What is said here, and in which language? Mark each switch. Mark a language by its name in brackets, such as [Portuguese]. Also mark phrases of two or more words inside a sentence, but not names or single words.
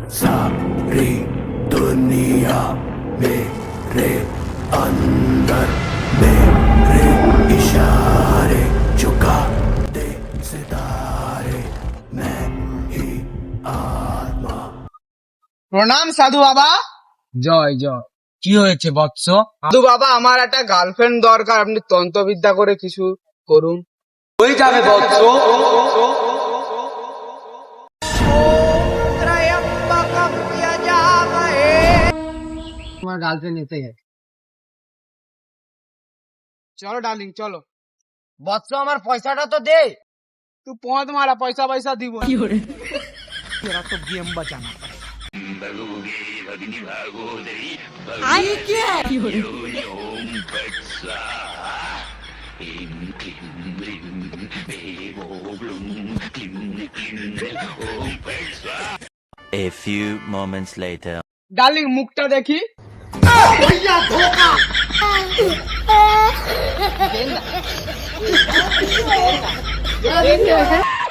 [Hindi] सारी दुनिया मेरे अंदर मेरे इशारे झुका दे सितारे मैं ही आत्मा। [Bangla] প্রণাম সাধু বাবা। জয় জয়। কি হয়েছে বৎস? সাধু বাবা, আমার একটা গার্লফ্রেন্ড দরকার, আপনি তন্ত্রবিদ্যা করে কিছু করুন। হয়ে যাবে বৎস। তোমার গার্লফ্রেন্ড এসে গেছে। চলো ডার্লিং চলো। বৎস আমার পয়সাটা তো দে। তুই পথ মারা, পয়সা পয়সা দিব। [Hindi] तेरा तो गेम बचाना पड़ेगा। [English] A few moments later. [Bangla] ডার্লিং মুখটা দেখি। [Hindi] भैया धोखा।